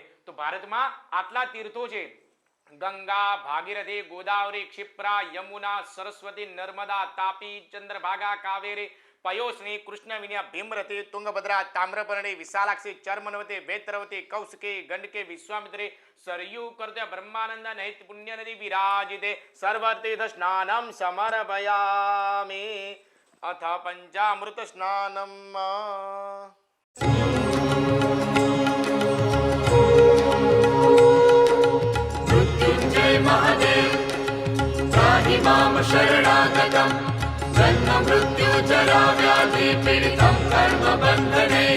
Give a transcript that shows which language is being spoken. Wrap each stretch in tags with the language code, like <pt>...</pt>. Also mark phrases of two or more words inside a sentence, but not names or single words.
<gu>તો ભારતમાં આટલા તીર્થો છે: ગંગા, ભાગીરથી, ગોદાવરી, ક્ષિપ્રા, યમુના, સરસ્વતી, નર્મદા, તાપી, ચંદ્રભાગા, કાવેરી, પયોસ્ની, કૃષ્ણવિન્યા, ભીમરથી, તુંગભદ્રા, તામ્રપર્ણી, વિશાલાક્ષી, ચર્મનવતી, વેત્રવતી, કૌશિકી, ગંડકી, વિશ્વામિત્રી, સરયુ, કર્ત્ય, બ્રહ્માનંદ, નહિત</gu> <sa>પુણ્ય નદી વિરાજિતે સર્વતીર્થ સ્નાનમ સમર્પયામિ. અથ પંચામૃત સ્નાનમ. महादेव त्राहि मां शरणागतं जन्म मृत्यु जरा व्याधि पीडितं कर्म बन्धनैः.</sa>